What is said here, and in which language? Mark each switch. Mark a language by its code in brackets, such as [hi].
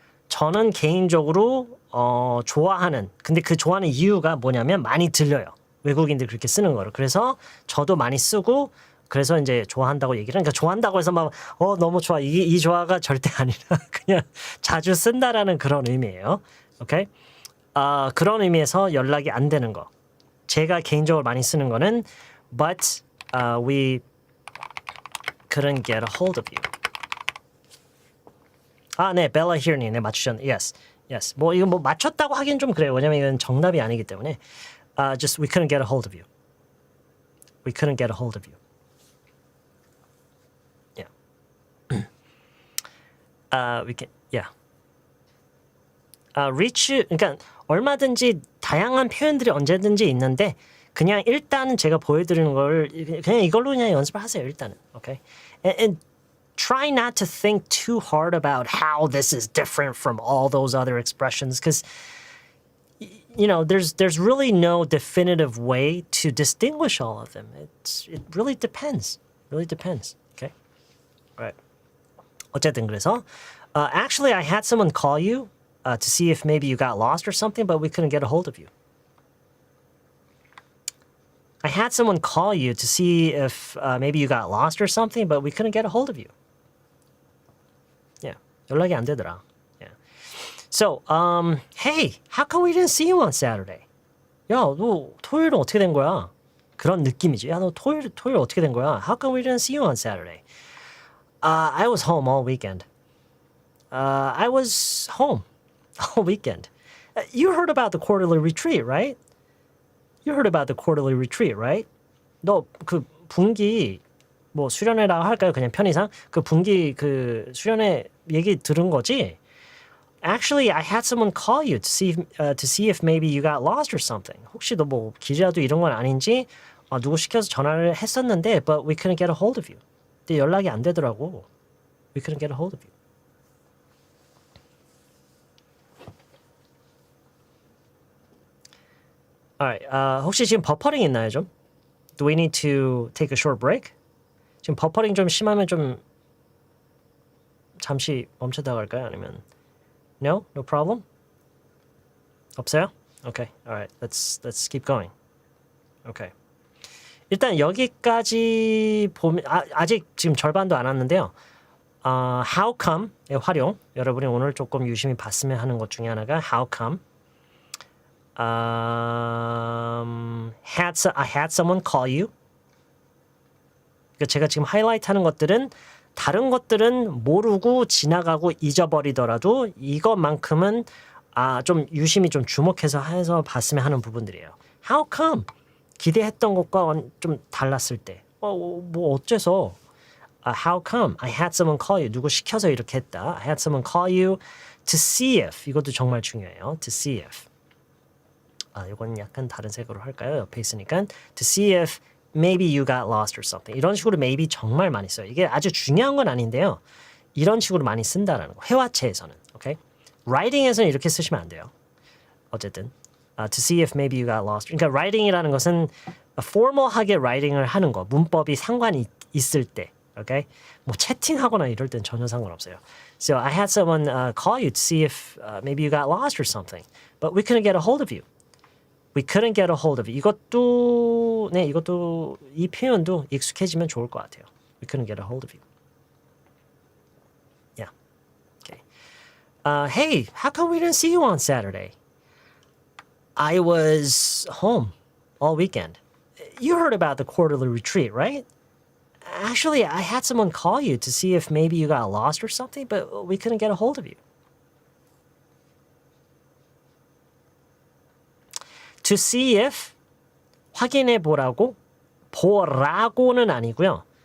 [ko] 저는 개인적으로 좋아하는. 근데 그 좋아하는 이유가 뭐냐면 많이 들려요. 외국인들 그렇게 쓰는 거를. 그래서 저도 많이 쓰고. 그래서 이제 좋아한다고 얘기를 하니까 좋아한다고 해서 막 너무 좋아 이 좋아가 절대 아니라 그냥 자주 쓴다라는 그런 의미예요. 오케이? 그런 의미에서 연락이 안 되는 거. 제가 개인적으로 많이 쓰는 거는 [en] but we couldn't get a hold of you. [ko] 네, 벨라 히어님, 네, 맞추셨네. [en] Yes. [ko] 뭐 이거 뭐 맞췄다고 하긴 좀 그래요. 왜냐면 이건 정답이 아니기 때문에. [en] Just we couldn't get a hold of you. We couldn't get a hold of you. We can, yeah. [ko] reach, 그러니까 얼마든지 다양한 표현들이 언제든지 있는데 그냥 일단은 제가 보여드리는 걸 그냥 이걸로 그냥 연습을 하세요. 일단은, okay? [en] And try not to think too hard about how this is different from all those other expressions, because you know there's really no definitive way to distinguish all of them. It really depends. Okay, right. [ko] 어쨌든 그래서 [en] actually I had someone call you to see if maybe you got lost or something, but we couldn't get a hold of you. I had someone call you to see if maybe you got lost or something, but we couldn't get a hold of you. Yeah, [ko] 연락이 안 되더라. [en] Yeah. So, hey, how come we didn't see you on Saturday? [ko] 야, 너 토요일은 어떻게 된 거야? 그런 느낌이지. 야, 너 토요일 어떻게 된 거야? [en] How come we didn't see you on Saturday? I was home all weekend. I was home all weekend. You heard about the quarterly retreat, right? You heard about the quarterly retreat, right? [ko] 너 그 분기 뭐 수련회라 할까요? 그냥 편의상 그 분기 그 수련회 얘기 들은 거지? [en] Actually, I had someone call you to see if maybe you got lost or something. [ko] 혹시 너 뭐 기자도 이런 건 아닌지 누구 시켜서 전화를 했었는데, [en] but we couldn't get a hold of you. [ko] 근데 연락이 안 되더라고. [en] We couldn't get a hold of you. [ko] Alright, 혹시 지금 버퍼링 있나요 좀? [en] Do we need to take a short break? [ko] 지금 버퍼링 좀 심하면 좀 잠시 멈췄다 갈까요? 아니면 [en] No? No problem? [ko] 없어요? [en] Okay, alright, let's keep going. Okay. [ko] 일단 여기까지 보면 아직 지금 절반도 안 왔는데요. [en] How come의 활용 여러분이 오늘 조금 유심히 봤으면 하는 것 중에 하나가 How come I had someone call you. [ko] 그러니까 제가 지금 하이라이트하는 것들은 다른 것들은 모르고 지나가고 잊어버리더라도 이것만큼은 좀 유심히 좀 주목해서 해서 봤으면 하는 부분들이에요. [en] How come? [ko] 기대했던 것과 좀 달랐을 때. 뭐 어째서? [en] How come? I had someone call you. [ko] 누구 시켜서 이렇게 했다. [en] I had someone call you to see if. [ko] 이것도 정말 중요해요. [en] To see if. [ko] 이건 약간 다른 색으로 할까요? 옆에 있으니까. [en] To see if maybe you got lost or something. [ko] 이런 식으로 maybe 정말 많이 써요. 이게 아주 중요한 건 아닌데요. 이런 식으로 많이 쓴다라는 거. 회화체에서는. 오케이? writing에서는 이렇게 쓰시면 안 돼요. 어쨌든. [en] To see if maybe you got lost. [ko] 그러니까 writing이라는 것은 formal하게 writing을 하는 거. 문법이 상관이 있을 때. 오케이? 뭐 채팅하거나 이럴 땐 전혀 상관없어요. [en] So I had someone call you to see if maybe you got lost or something. But we couldn't get a hold of you. We couldn't get a hold of you. [ko] 이것도 이 표현도 익숙해지면 좋을 것 같아요. [en] We couldn't get a hold of you. Yeah. Okay. Hey, how come we didn't see you on Saturday? I was home all weekend. You heard about the quarterly retreat, right? Actually, I had someone call you to see if maybe you got lost or something, but we couldn't get a hold of you. To see if [ko] 확인해 보라고 보라고는 아니고요.